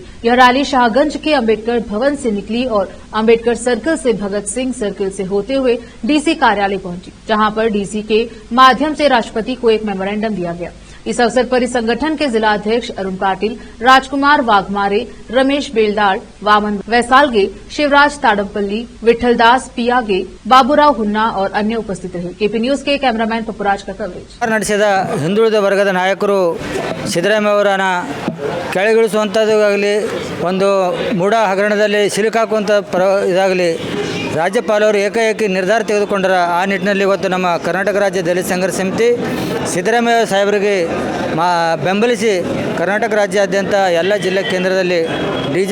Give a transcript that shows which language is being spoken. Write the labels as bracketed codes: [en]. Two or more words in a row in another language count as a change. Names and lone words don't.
[hi] यह रैली शाहगंज के अंबेडकर भवन से निकली और अंबेडकर सर्कल से भगत सिंह सर्कल से होते हुए डीसी कार्यालय पहुंची, जहां पर डीसी के माध्यम से राष्ट्रपति को एक मेमोरेंडम दिया गया। इस अवसर पर इस संगठन के जिला अध्यक्ष अरुण पाटिल, राजकुमार वाघमारे, रमेश बेलदार, वामन वैसालगे, शिवराज ताडमपल्ली, विठलदास पियागे, बाबूराव हुन्ना और अन्य उपस्थित रहे। केपी न्यूज के कैमरामैन पपुराज का कवरेज। [kn] ನಡೆಸಿದ ಹಿಂದುಳಿದ ವರ್ಗದ ನಾಯಕರು ಸಿದ್ದರಾಮಯ್ಯ ಅವರನ್ನು ಕೆಳಗಿಳಿಸುವಂಥದ್ದಾಗಲಿ, ಒಂದು ಮೂಢ ಹಗರಣದಲ್ಲಿ ಸಿಲುಕಾಕುವಂಥ ಇದಾಗಲಿ ರಾಜ್ಯಪಾಲರು ಏಕಾಏಕಿ ನಿರ್ಧಾರ ತೆಗೆದುಕೊಂಡರ ಆ ನಿಟ್ಟಿನಲ್ಲಿ ಇವತ್ತು ನಮ್ಮ ಕರ್ನಾಟಕ ರಾಜ್ಯ ದಲಿತ ಸಂಘರ್ಷ ಸಮಿತಿ ಸಿದ್ದರಾಮಯ್ಯ ಸಾಹೇಬರಿಗೆ ಬೆಂಬಲಿಸಿ ಕರ್ನಾಟಕ ರಾಜ್ಯಾದ್ಯಂತ ಎಲ್ಲ ಜಿಲ್ಲಾ ಕೇಂದ್ರದಲ್ಲಿ ಡಿ.ಜಿ.